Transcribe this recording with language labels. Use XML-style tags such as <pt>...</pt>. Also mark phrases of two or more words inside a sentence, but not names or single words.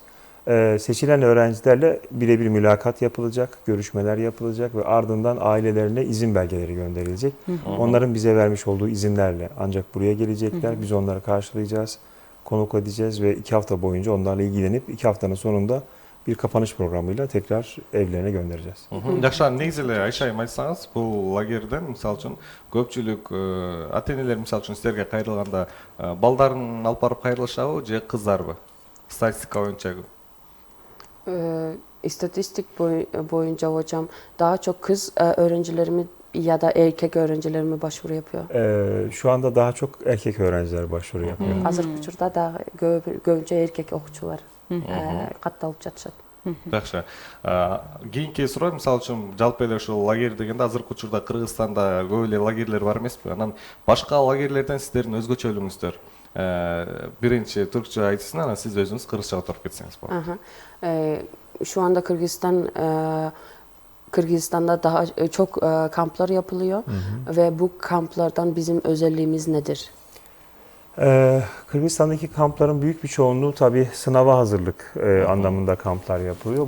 <tr>Seçilen öğrencilerle birebir mülakat yapılacak, görüşmeler yapılacak ve ardından ailelerine izin belgeleri gönderilecek. Onların bize vermiş olduğu izinlerle ancak buraya gelecekler. Biz onları karşılayacağız, konuk edeceğiz ve 2 hafta boyunca onlarla ilgilenip 2 haftanın sonunda bir kapanış programıyla tekrar evlerine göndereceğiz.</tr> <ky>Жакшы, негизи эле Айша айым айтсаңыз, бул лагерден мисалы үчүн көпчүлүк ата энелер мисалы үчүн силерге кайрылганда балдарын алып барып кайрылышабы же кыздарбы? Статистика боюнча.</ky> <tr>İstatistik boyunca hocam daha çok kız öğrencilerimi ya da erkek öğrencilerimi başvuru yapıyor. Şu anda daha çok erkek öğrenciler başvuru yapıyor.</tr> <ky>Азыркы учурда да көбүнчө эркек окуучулар катталып жатышат. Жакшы. Кийинки суроо мисалы үчүн жалпы эле ушул лагерь дегенде азыркы учурда Кыргызстанда көп эле лагерлер бар эмеспи? Анан башка лагерлерден сиздердин өзгөчөлүгүңүздөр биринчи түркчө айтсын, анан сиз өзүңүз кыргызча отуруп кетсеңиз болот.</ky> <tr>Şu anda Kırgızistan'da daha çok kamplar yapılıyor ve bu kamplardan bizim özelliğimiz nedir? Kırgızistan'daki kampların büyük bir çoğunluğu tabii sınava hazırlık anlamında kamplar yapılıyor.</tr>